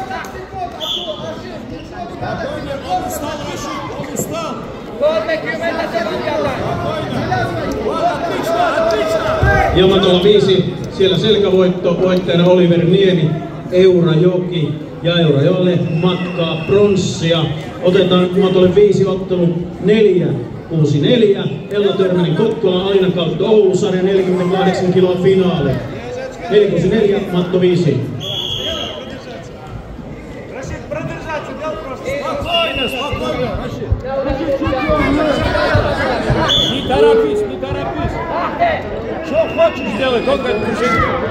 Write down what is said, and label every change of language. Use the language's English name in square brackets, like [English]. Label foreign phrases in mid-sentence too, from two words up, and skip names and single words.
[Finnish] Ja matolla 5, siellä selkävoitto, voittajana Oliver Niemi, Eurajoki ja Eurajoelle matkaa pronssia. Otetaan matolle 5 ottelu 464, Ella Törmänen Kokkola, Alina kautta Oulu, sarja 48 kiloa finaali. 464, matto 5. [Russian] Не торопись, не торопись. Что хочешь сделать, только это движение.